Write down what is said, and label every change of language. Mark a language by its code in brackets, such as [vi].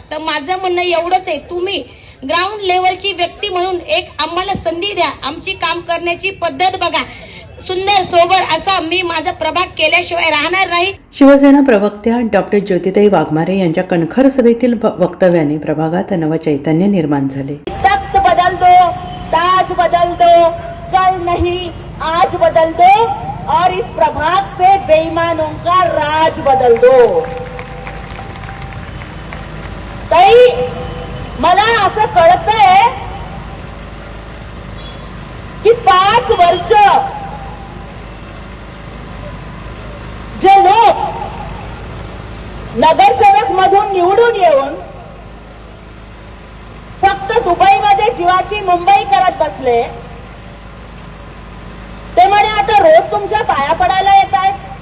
[mr] तर माझं म्हणणं एवढंच आहे, तुम्ही ग्राउंड लेवलची व्यक्ती म्हणून एक आम्हाला संधी द्या, आमची काम करण्याची पद्धत बघा. सुंदर सोबर असा मी माझा प्रभाग केल्याशिवाय राहणार नाही. शिवसेना प्रवक्त्या डॉक्टर ज्योतिताई वाघमारे यांच्या कणखर सभेतील वक्तव्याने प्रभागात नवचैतन्य निर्माण झाले. [hi] तख्त बदल दो, ताज बदल दो, कल नहीं आज बदल दो और इस प्रभाग से बेईमानों का राज बदल दो. [mr] ताई मला असं कळतंय की 5 वर्ष जे लोक नगरसेवक मधून निवडून येऊन फक्त दुबईमध्ये जीवाची मुंबई करत बसले ते म्हणे आता रोज तुमच्या पाया पडायला येत आहेत.